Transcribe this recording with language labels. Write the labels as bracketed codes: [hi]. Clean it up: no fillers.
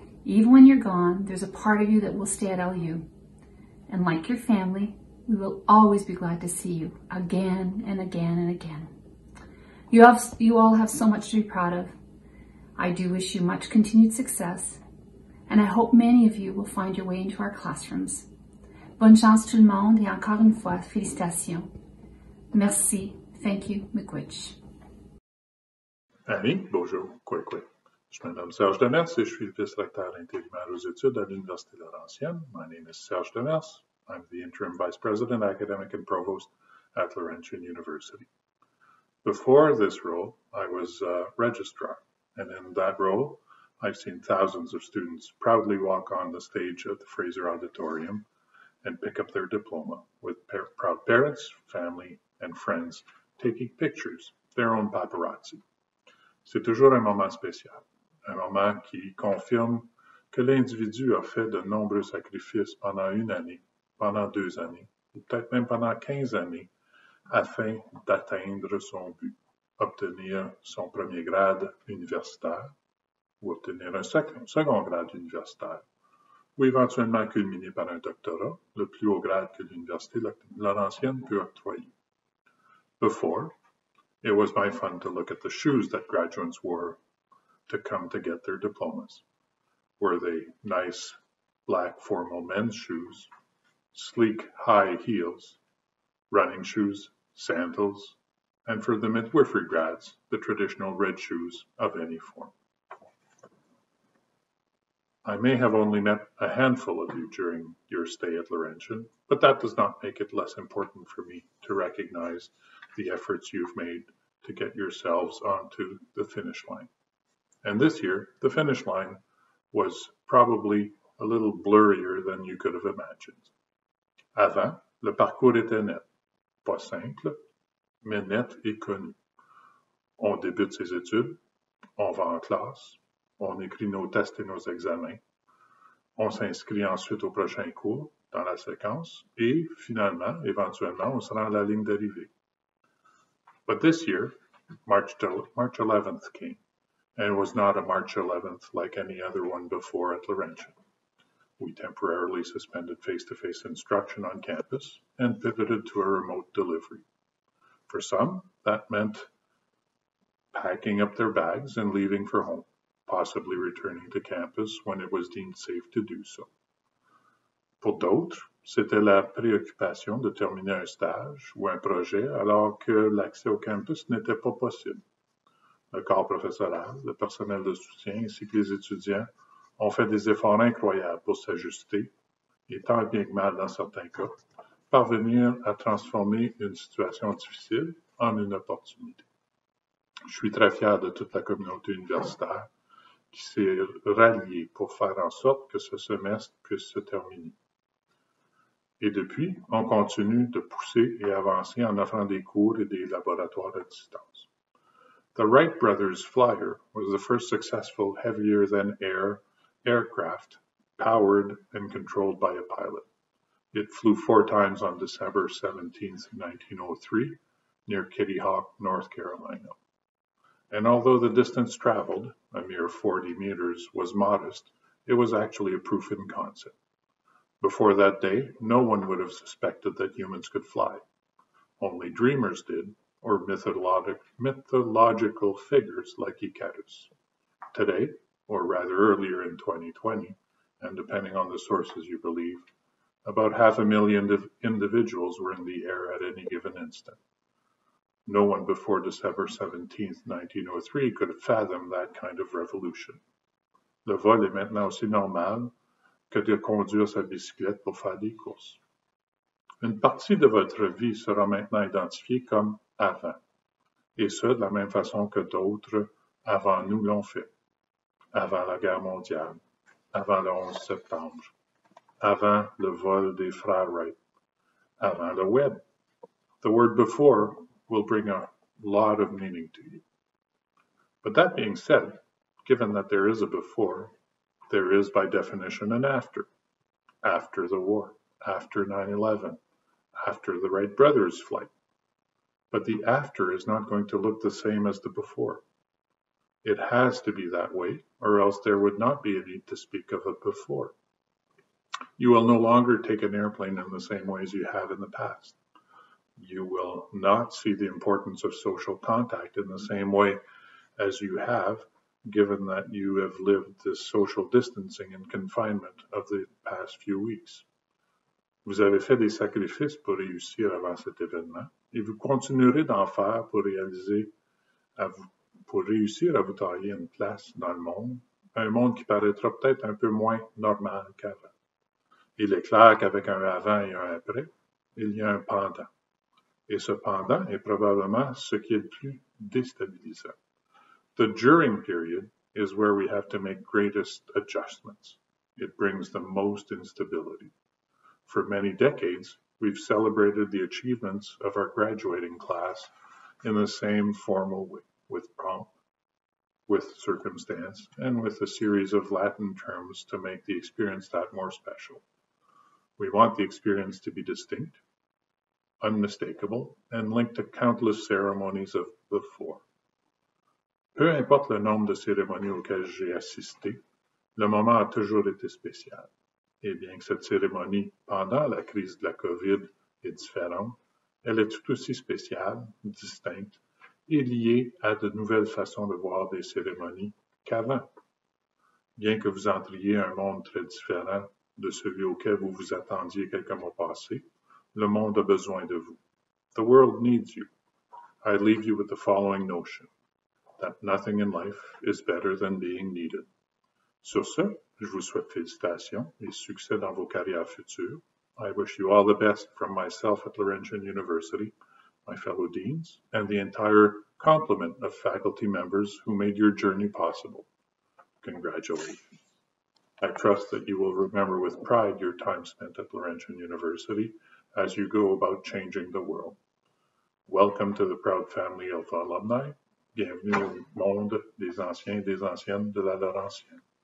[en] Even when you're gone, there's a part of you that will stay at LU. And like your family, we will always be glad to see you again and again and again. You all have so much to be proud of. I do wish you much continued success, and I hope many of you will find your way into our classrooms. [fr] Bonne chance tout le monde, et encore une fois, félicitations. Merci, [en] thank you, [oj] miigwech. [fr] Annie, bonjour, quoi. Je me nomme Serge Demers et je suis le vice-recteur intérimaire aux études à l'Université Laurentienne. [en] My name is Serge Demers. I'm the interim vice president, academic and provost at Laurentian University. Before this role, I was a registrar, and in that role, I've seen thousands of students proudly walk on the stage at the Fraser Auditorium and pick up their diploma with proud parents, family, and friends taking pictures, their own paparazzi. [fr] C'est toujours un moment spécial, un moment qui confirme que l'individu a fait de nombreux sacrifices pendant une année, pendant 2 années, ou peut-être même pendant 15 années, afin d'atteindre son but, obtenir son premier grade universitaire, ou obtenir un second grade universitaire, ou éventuellement culminer par un doctorat, le plus haut grade que l'Université Laurentienne peut octroyer. [en] Before, it was my fun to look at the shoes that graduates wore to come to get their diplomas. Were they nice black formal men's shoes, sleek high heels, running shoes, sandals, and for the midwifery grads, the traditional red shoes of any form. I may have only met a handful of you during your stay at Laurentian, but that does not make it less important for me to recognize the efforts you've made to get yourselves onto the finish line. And this year, the finish line was probably a little blurrier than you could have imagined. [fr] Avant, le parcours était net. Pas simple, mais net et connu. On débute ses études, on va en classe, on écrit nos tests et nos examens, on s'inscrit ensuite au prochain cours dans la séquence et finalement, éventuellement, on se rend à la ligne d'arrivée. [en] But this year, March 11th came, and it was not a March 11th like any other one before at Laurentian. We temporarily suspended face-to-face instruction on campus and pivoted to a remote delivery. For some, that meant packing up their bags and leaving for home, possibly returning to campus when it was deemed safe to do so. [fr] Pour d'autres, c'était la préoccupation de terminer un stage ou un projet alors que l'accès au campus n'était pas possible. Le corps professoral, le personnel de soutien ainsi que les étudiants ont fait des efforts incroyables pour s'ajuster et tant bien que mal dans certains cas, parvenir à transformer une situation difficile en une opportunité. Je suis très fier de toute la communauté universitaire qui s'est ralliée pour faire en sorte que ce semestre puisse se terminer. Et depuis, on continue de pousser et avancer en offrant des cours et des laboratoires à distance. [en] The Wright brothers flyer was the first successful heavier-than-air aircraft powered and controlled by a pilot. It flew 4 times on December 17, 1903, near Kitty Hawk, North Carolina. And although the distance traveled, a mere 40 meters, was modest, it was actually a proof in concept. Before that day, no one would have suspected that humans could fly. Only dreamers did, or mythological figures like Icarus. Today, or rather earlier in 2020, and depending on the sources you believe, about 500,000 individuals were in the air at any given instant. No one before December 17, 1903 could have fathomed that kind of revolution. [fr] Le vol est maintenant aussi normal que de conduire sa bicyclette pour faire des courses. Une partie de votre vie sera maintenant identifiée comme avant, et ce, de la même façon que d'autres avant nous l'ont fait. Avant la guerre mondiale, avant le 11 septembre, avant le vol des frères Wright, avant le web. [en] The word before will bring a lot of meaning to you. But that being said, given that there is a before, there is by definition an after. After the war, after 9/11, after the Wright brothers' flight. But the after is not going to look the same as the before. It has to be that way, or else there would not be a need to speak of a before. You will no longer take an airplane in the same way as you have in the past. You will not see the importance of social contact in the same way as you have, given that you have lived this social distancing and confinement of the past few weeks. [fr] Vous avez fait des sacrifices pour réussir avant cet événement, et vous continuerez d'en faire pour réussir à vous tailler une place dans le monde, un monde qui paraîtra peut-être un peu moins normal qu'avant. Il est clair qu'avec un avant et un après, il y a un pendant. Et ce pendant est probablement ce qui est le plus déstabilisant. [en] The during period is where we have to make greatest adjustments. It brings the most instability. For many decades, we've celebrated the achievements of our graduating class in the same formal way, with pomp, with circumstance, and with a series of Latin terms to make the experience that more special. We want the experience to be distinct, unmistakable, and linked to countless ceremonies of before. [fr] Peu importe le nombre de cérémonies auxquelles j'ai assisté, le moment a toujours été spécial. Et bien que cette cérémonie, pendant la crise de la COVID, est différente, elle est tout aussi spéciale, distincte et liée à de nouvelles façons de voir des cérémonies qu'avant. Bien que vous entriez un monde très différent de celui auquel vous vous attendiez quelques mois passés, le monde a besoin de vous. [en] The world needs you. I leave you with the following notion, that nothing in life is better than being needed. [fr] Sur ce, je vous souhaite félicitations et succès dans vos carrières futures. [en] I wish you all the best from myself at Laurentian University, my fellow deans, and the entire complement of faculty members who made your journey possible. Congratulations. I trust that you will remember with pride your time spent at Laurentian University as you go about changing the world. Welcome to the proud family of alumni. [fr] Bienvenue au monde des anciens et des anciennes de la Laurentienne.